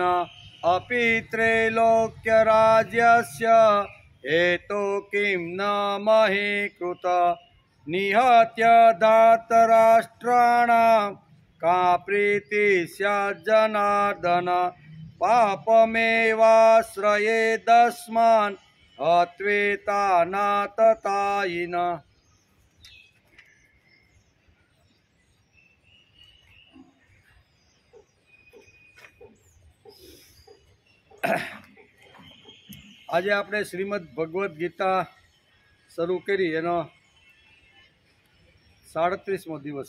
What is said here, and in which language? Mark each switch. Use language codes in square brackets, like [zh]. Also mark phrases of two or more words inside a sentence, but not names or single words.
[sa] अपि त्रैलोक्यराज्यस्य हेतो किं न मही कृत निहत्य धातराष्ट्राणां का प्रीतिः स्यात् जनार्दन पापमेवाश्रयेदस्मान् [gu] હત્વેતાનાતતાયિન. આજે આપણે શ્રીમદ ભગવદ્ ગીતા શરૂ કરી એનો 37મો દિવસ.